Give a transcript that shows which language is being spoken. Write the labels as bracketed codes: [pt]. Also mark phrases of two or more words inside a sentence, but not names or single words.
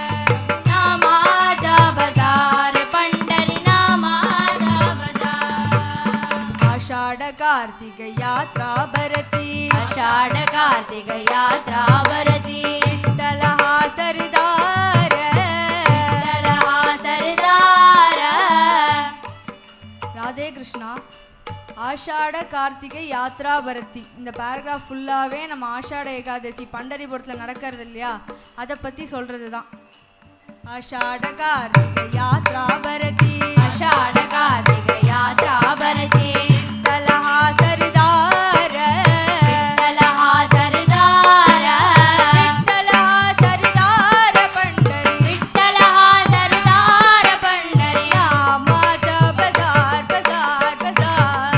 [mr] नामाचा बाजार पंढरी नामाचा बाजार आषाढ कार्तिक यात्रा भरती आषाढ कार्तिक यात्रा भरती विठ्ठल हा सरदार विठ्ठल हा सरदार [ta] ராதே கிருஷ்ணா [mr] आषाढ कार्तिक यात्रा भरती [ta] இந்த பேராகிராஃப் ஃபுல்லாகவே நம்ம ஆஷாட ஏகாதசி பண்டரிபுரத்தில் நடக்கிறது இல்லையா அதை பற்றி சொல்கிறது தான் [mr] आषाढ कार्तिक यात्रा भरती आषाढ कार्तिक यात्रा भरती विठ्ठल हा सरदार विठ्ठल हा सरदार विठ्ठल हा सरदार पंढरी विठ्ठल हा सरदार पंढरी नामाचा बाजार बाजार बाजार